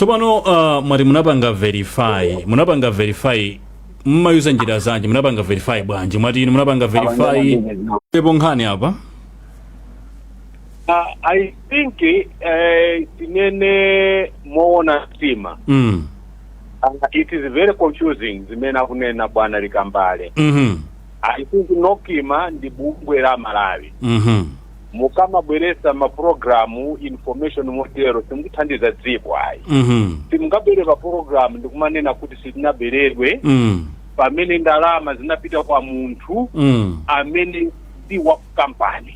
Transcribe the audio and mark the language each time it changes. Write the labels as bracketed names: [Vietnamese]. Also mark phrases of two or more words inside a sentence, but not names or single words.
[Nyanja] tsopano mwati munapanga verify mmayuza njira zanji, munapanga verify bwanji, mwati inu munapanga verify pepo nkhani apa? [English] I think [Nyanja] tinene muona stima. [English] It is very confusing [Nyanja] zimene akunena bwana [English] Likambale. I think [Nyanja] Nokima ndi bungwe la Malawi. Mukama bweresa maprogramu information motero simukuthandiza dziko ayi. Simungabereka program ndikumanena kuti sitinaberedwe pamene ndalama zinapita kwa munthu amene si wa kampani.